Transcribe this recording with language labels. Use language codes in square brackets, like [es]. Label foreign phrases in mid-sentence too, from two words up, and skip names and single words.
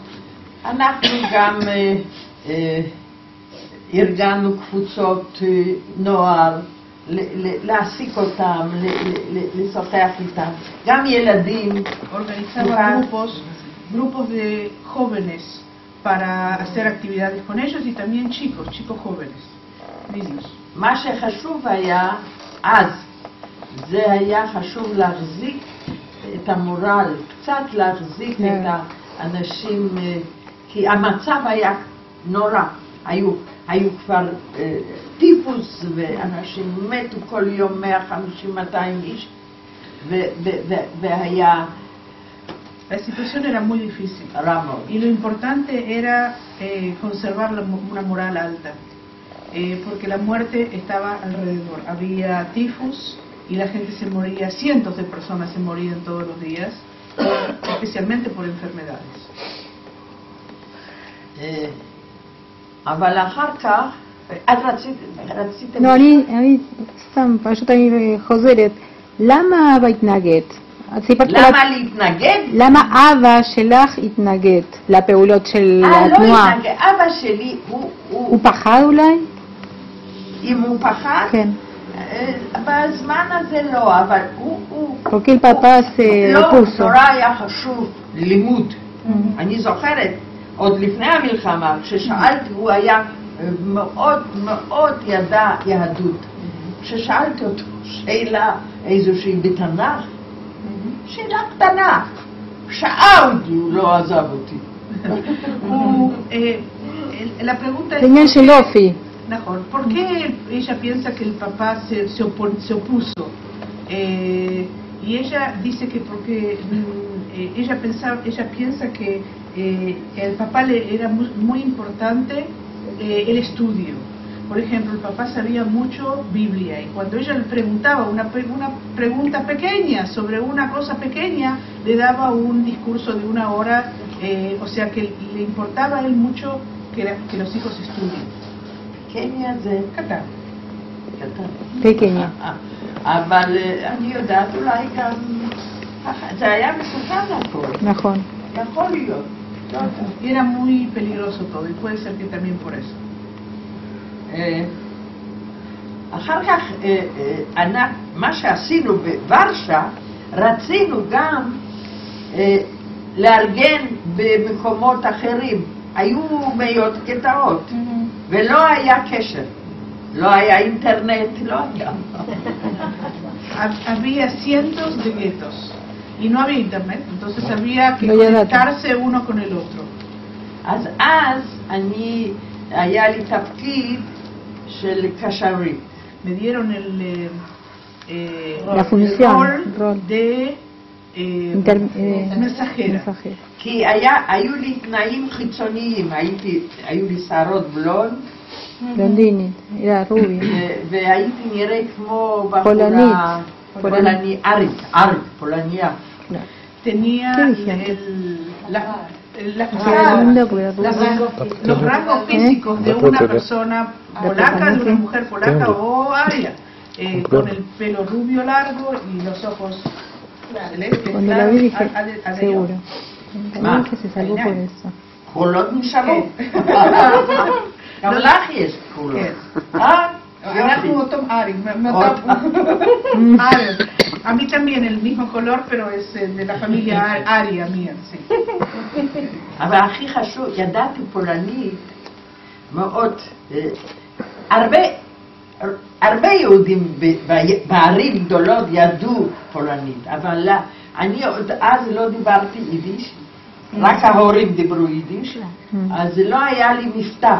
[he] אנחנו גם ארגנו קבוצות נוער, להעסיק אותם, לשוחח איתם, גם ילדים. [es] Organizaba grupos de jóvenes para hacer actividades con ellos, y también chicos jóvenes, niños. [he] מה שחשוב היה אז, זה היה חשוב להחזיק את המורל, קצת להחזיק את האנשים, כי המצב היה נורא. היו כבר טיפוס, ואנשים מתו כל יום 150-200 איש, והיה... [es] La situación era muy difícil, y lo importante era conservar una moral alta, porque la muerte estaba alrededor. Había tifus y la gente se moría, cientos de personas se morían todos los días, especialmente por enfermedades. [he] אבל אחר כך, את רציתם... לא, אני סתם, פשוט אני חוזרת. למה אבא התנגד? למה להתנגד? למה אבא שלך התנגד לפעולות של התנועה? לא התנגד, אבא שלי הוא פחד אולי? אם הוא פחד? כן. בזמן הזה לא, אבל הוא... [es] porque el papá se opuso. [he] לא, נורא היה חשוב לימוד. אני זוכרת, עוד לפני המלחמה, כששאלתי, הוא היה מאוד מאוד ידע יהדות. כששאלתי אותו שאלה איזושהי בתנ"ך, שאלה קטנה, שעה הוא לא עזב אותי. [es] La pregunta es... [he] עניין של אופי. [es] Mejor. ¿Por qué ella piensa que el papá se opuso? Y ella dice que porque ella piensa que el papá le era muy importante el estudio. Por ejemplo, el papá sabía mucho Biblia y cuando ella le preguntaba una pregunta pequeña sobre una cosa pequeña, le daba un discurso de 1 hora, o sea que le importaba a él mucho que los hijos estudien. [he] קניה זה קטן. [es] pequeña. [he] אבל אני יודעת אולי גם, זה היה מסוכן הכל. נכון. יכול להיות. [es] Era muy peligroso todo y puede ser que también por eso. [he] אחר כך, מה שעשינו בוורשה, רצינו גם לארגן במקומות אחרים. היו מאות קטעות, ולא היה קשר. לא היה אינטרנט, לא היה. [es] Había cientos de guetos y no había internet, entonces había que conectarse uno con el otro. [he] אז אני, היה לי תפקיד של קשרי. [es] Me dieron la función rol de mensajera. [he] כי היו לי תנאים חיצוניים, היו לי שערות בלונד, [es] בלונדינית, era rubia. [he] והייתי נראה כמו בחורה פולנית, פולניה. [es] Tenía los rasgos físicos de una persona polaca, de una mujer polaca o aria, con el pelo rubio largo y los ojos celestes. Cuando la vi dije, seguro. También que se salvó por eso. [he] חולות נשארו. גם לך יש חולות. אנחנו אותו ארי. [es] A mí también el mismo color, pero es de la familia aria mía, sí. [he] אבל הכי חשוב, ידעתי פולנית מאוד, הרבה יהודים בערים גדולות ידעו פולנית, אבל אני עוד אז לא דיברתי יידיש, רק ההורים דיברו יידיש, אז לא היה לי מבטא.